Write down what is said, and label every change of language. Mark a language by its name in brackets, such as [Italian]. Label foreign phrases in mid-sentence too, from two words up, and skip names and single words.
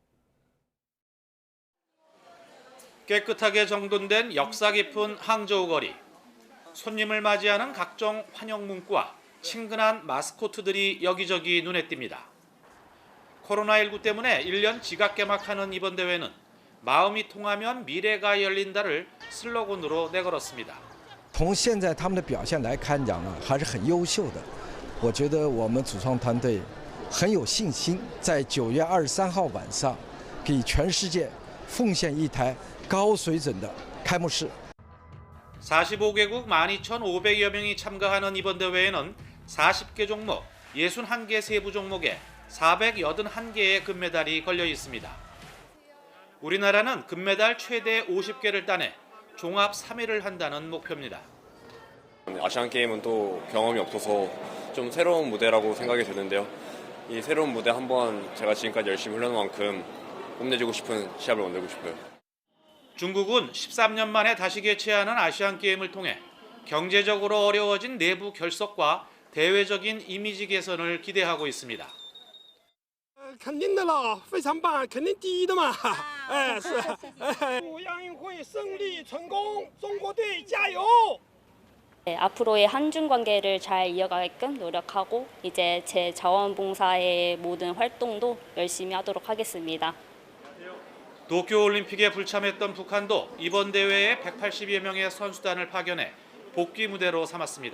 [Korean] 깨끗하게 정돈된 역사 깊은 항저우 거리. 손님을 맞이하는 각종 환영 문구와 친근한 마스코트들이 여기저기 눈에 띕니다. 코로나19 때문에 1년 지각 개막하는 이번 대회는 마음이 통하면 미래가 열린다를 슬로건으로 내걸었습니다. [Chinese] 从现在他们的表现来看讲呢，还是很优秀的。我觉得我们主创团队很有信心，在9月23号晚上给全世界奉献一台高水准的开幕式。 [Korean] 45개국 12,500여 명이 참가하는 이번 대회에는 40개 종목, 61개 세부 종목에 481개의 금메달이 걸려 있습니다. 우리나라는 금메달 최대 50개를 따내 종합 3위를 한다는 목표입니다. 아시안게임은 또 경험이 없어서 좀 새로운 무대라고 생각이 드는데요. 이 새로운 무대 한번 제가 지금까지 열심히 훈련한 만큼 뽐내주고 싶은 시합을 만들고 싶어요. 중국은 13년 만에 다시 개최하는 아시안게임을 통해 경제적으로 어려워진 내부 결속과 대외적인 이미지 개선을 기대하고 있습니다. [Chinese] 肯定的了，非常棒，肯定第一的嘛，哎是，亚运会胜利成功，中国队加油！ [Korean] 네, 앞으로의 한중 관계를 잘 이어가게끔 노력하고 이제 제 자원봉사의 모든 활동도 열심히 하도록 하겠습니다. 도쿄올림픽에 불참했던 북한도 이번 대회에 180여 명의 선수단을 파견해 복귀 무대로 삼았습니다.